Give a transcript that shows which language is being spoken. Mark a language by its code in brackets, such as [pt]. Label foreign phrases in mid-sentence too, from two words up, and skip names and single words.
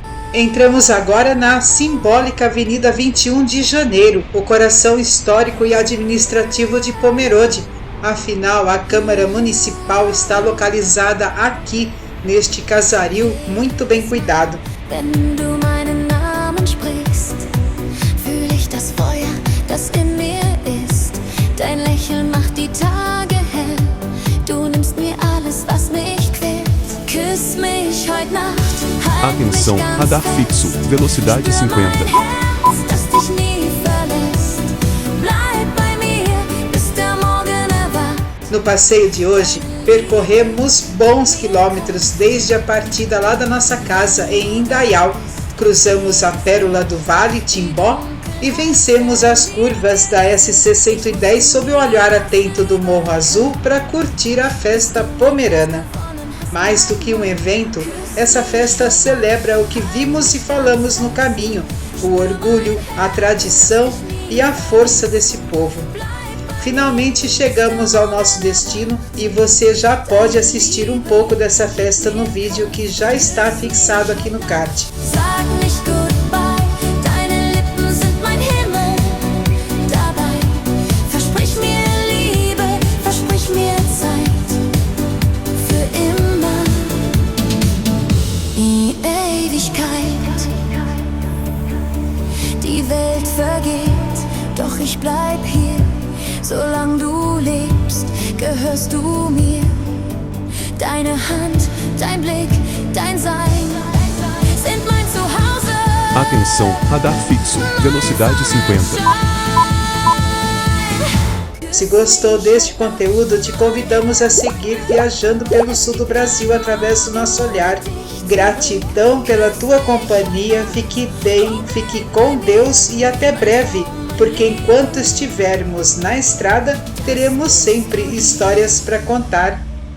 [pt] Entramos agora na simbólica Avenida 21 de Janeiro, o coração histórico e administrativo de Pomerode. Afinal, a Câmara Municipal está localizada aqui, neste casario muito bem cuidado. [de] Wenn du meinen Namen sprichst, fühl ich das Feuer, das in mir ist. Dein Lächeln macht die Tage hell. Du nimmst mir alles, was mich quält. Küss mich heute Nacht. [pt] Atenção, radar fixo, velocidade 50. [de] Das dich nie verlässt. Bleib bei mir, bis der Morgen erwacht. [pt] No passeio de hoje, percorremos bons quilômetros desde a partida lá da nossa casa em Indaial. Cruzamos a Pérola do Vale, Timbó, e vencemos as curvas da SC-110 sob o olhar atento do Morro Azul para curtir a festa pomerana. Mais do que um evento, essa festa celebra o que vimos e falamos no caminho, o orgulho, a tradição e a força desse povo. Finalmente chegamos ao nosso destino e você já pode assistir um pouco dessa festa no vídeo que já está fixado aqui no card. [de] Sag nicht goodbye, deine Lippen sind mein Himmel. Dabei versprich mir Liebe, versprich mir Zeit. Für immer, die Ewigkeit. Die Welt vergeht, doch ich bleib hier. Solang du lebst, gehörst du mir. Deine Hand, dein Blick, dein Sein sind mein Zuhause. [pt] Atenção, radar fixo, velocidade 50. Se gostou deste conteúdo, te convidamos a seguir viajando pelo sul do Brasil através do nosso olhar. Gratidão pela tua companhia, fique bem, fique com Deus e até breve, porque enquanto estivermos na estrada, teremos sempre histórias para contar.